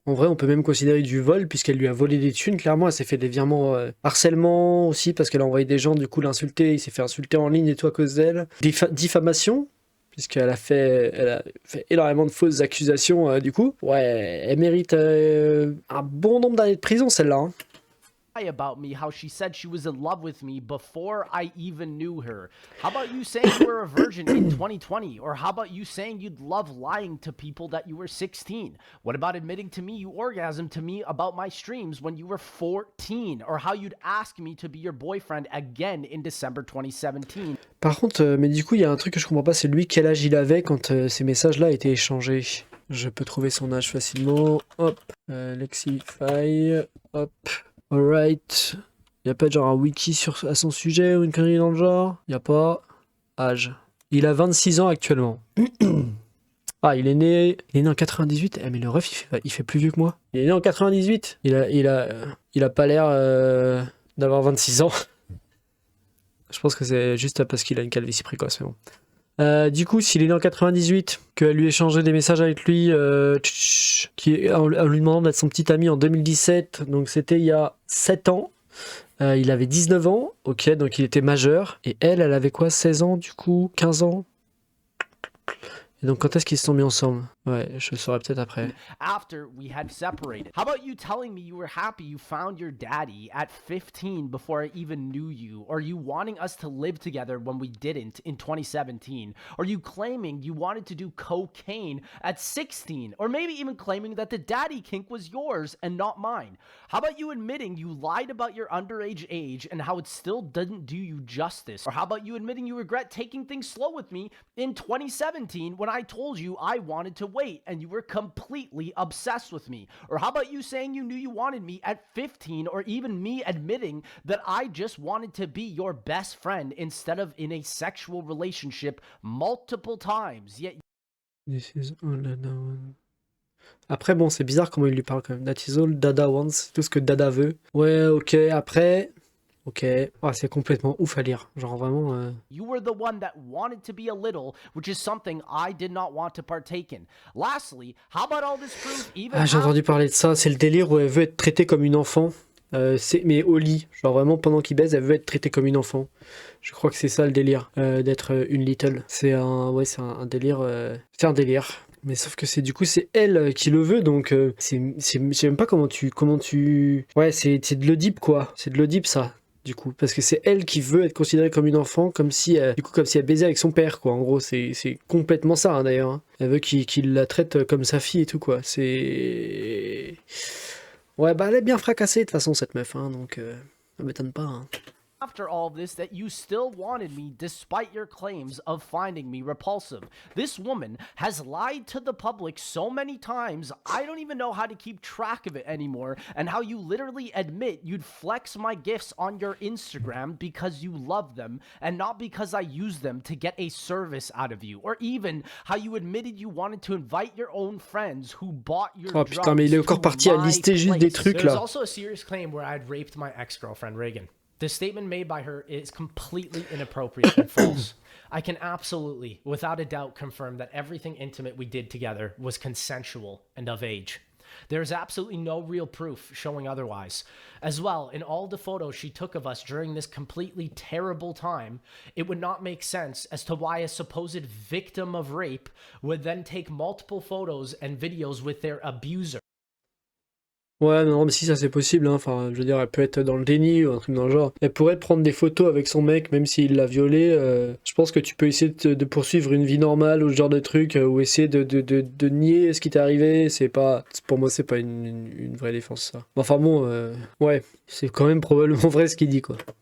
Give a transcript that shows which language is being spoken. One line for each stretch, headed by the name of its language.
French: En vrai, on peut même considérer du vol puisqu'elle lui a volé des thunes. Clairement, elle s'est fait des virements harcèlement aussi parce qu'elle a envoyé des gens du coup l'insulter. Il s'est fait insulter en ligne et tout à cause d'elle. Diffamation. Puisqu'elle a fait énormément de fausses accusations du coup. Ouais, elle mérite un bon nombre d'années de prison celle-là. Hein.
English: About me, how she said she was in love with me before I even knew her. How about you saying you were a virgin in 2020? Or how about you saying you'd love lying to people that you were 16? What about admitting to me you orgasmed to me about my streams when you were 14? Or how you'd ask me to be your boyfriend again in December 2017?
French: Par contre, mais du coup, il y a un truc que je comprends pas, c'est lui quel âge il avait quand ces messages-là étaient échangés. Je peux trouver son âge facilement. Hop, Lexify, hop. Alright. Y a pas genre un wiki à son sujet ou une connerie dans le genre? Y a pas. Âge. Il a 26 ans actuellement. Ah, il est né en 98. Eh, mais le ref, il fait plus vieux que moi. Il est né en 98. Il a pas l'air d'avoir 26 ans. Je pense que c'est juste parce qu'il a une calvitie précoce, mais bon. Du coup, s'il est né en 98, qu'elle lui ait échangé des messages avec lui, en lui demandant d'être son petit ami en 2017, donc c'était il y a 7 ans, il avait 19 ans, ok, donc il était majeur, et elle avait quoi, 16 ans du coup, 15 ans? Et donc quand est-ce qu'ils se sont mis ensemble? Ouais, je le saurai peut-être après.
English: After we had separated. How about you telling me you were happy you found your daddy at 15 before I even knew you? Or you wanting us to live together when we didn't in 2017? Or you claiming you wanted to do cocaine at 16? Or maybe even claiming that the daddy kink was yours and not mine? How about you admitting you lied about your underage age and how it still didn't do you justice? Or how about you admitting you regret taking things slow with me in 2017 when I told you I wanted to wait and you were completely obsessed with me? Or how about you saying you knew you wanted me at 15, or even me admitting that I just wanted to be your best friend instead of in a sexual relationship multiple times? Yet This is all Dada wants.
French: Après, bon, c'est bizarre comment il lui parle quand même.
English: That is all Dada wants,
French: tout ce que Dada veut. Ouais, ok, après... Ok, ah, c'est complètement ouf à lire, genre vraiment...
English: You were the one that wanted to be a little, which is something I did not want to partake in. Lastly, how about all this proof even...
French: Ah, j'ai entendu parler de ça, c'est le délire où elle veut être traitée comme une enfant, mais au lit, genre vraiment pendant qu'il baise, elle veut être traitée comme une enfant. Je crois que c'est ça le délire, d'être une little. C'est un délire... C'est un délire. Mais sauf que c'est elle qui le veut, donc je sais même pas comment tu... Ouais, c'est de l'Oedipe quoi, c'est de l'Oedipe ça. Du coup, parce que c'est elle qui veut être considérée comme une enfant, comme si elle baisait avec son père, quoi. En gros, c'est complètement ça, hein, d'ailleurs. Hein. Elle veut qu'il la traite comme sa fille et tout, quoi. C'est... Ouais, bah elle est bien fracassée de toute façon, cette meuf, hein, donc ça m'étonne pas. Hein.
English: After all of this, that you still wanted me despite your claims of finding me repulsive. This woman has lied to the public so many times, I don't even know how to keep track of it anymore, and how you literally admit you'd flex my gifts on your Instagram because you love them, and not because I use them to get a service out of you, or even how you admitted you wanted to invite your own friends who bought your
French: Oh putain, mais il est encore parti à lister juste des trucs
English: There's
French: là.
English: also a serious claim where I'd raped my ex-girlfriend, Reagan. The statement made by her is completely inappropriate and false. I can absolutely, without a doubt, confirm that everything intimate we did together was consensual and of age. There's absolutely no real proof showing otherwise. As well, in all the photos she took of us during this completely terrible time, it would not make sense as to why a supposed victim of rape would then take multiple photos and videos with their abuser.
French: Ouais, non, mais si ça c'est possible, hein. Enfin, je veux dire, elle peut être dans le déni ou un truc dans le genre. Elle pourrait prendre des photos avec son mec, même s'il l'a violée. Je pense que tu peux essayer de poursuivre une vie normale ou ce genre de truc, ou essayer de nier ce qui t'est arrivé. C'est pas, pour moi, c'est pas une vraie défense, ça. Enfin bon, ouais, c'est quand même probablement vrai ce qu'il dit, quoi.